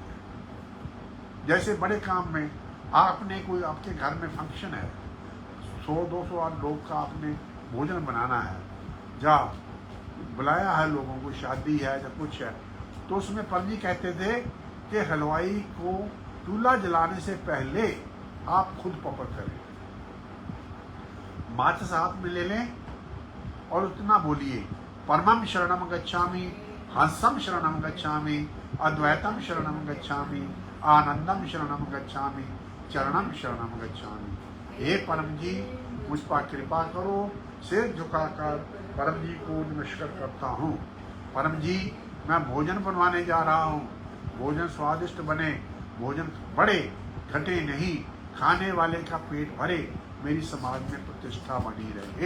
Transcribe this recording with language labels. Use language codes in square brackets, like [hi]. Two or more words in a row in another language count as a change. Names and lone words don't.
[hi] जैसे बड़े काम में आपने कोई, आपके घर में फंक्शन है, 100-200 लोग का आपने भोजन बनाना है, या बुलाया है लोगों को, शादी है या कुछ है, तो उसमें परम जी कहते थे कि हलवाई को चूल्हा जलाने से पहले आप खुद पकड़ करें, माचिस हाथ में ले लें और उतना बोलिए [pi] परमं शरणं गच्छामि, हंसं शरणं गच्छामि, अद्वैतम शरणं गच्छामि, आनंदम शरणं गच्छामि, चरणम शरणं गच्छामि। [hi] हे परम जी, मुझ पर कृपा करो। सिर झुकाकर परम जी को नमस्कार करता हूँ। परम जी, मैं भोजन बनवाने जा रहा हूँ, भोजन स्वादिष्ट बने, भोजन बढ़े, घटे नहीं, खाने वाले का पेट भरे, मेरी समाज में प्रतिष्ठा बनी रहे।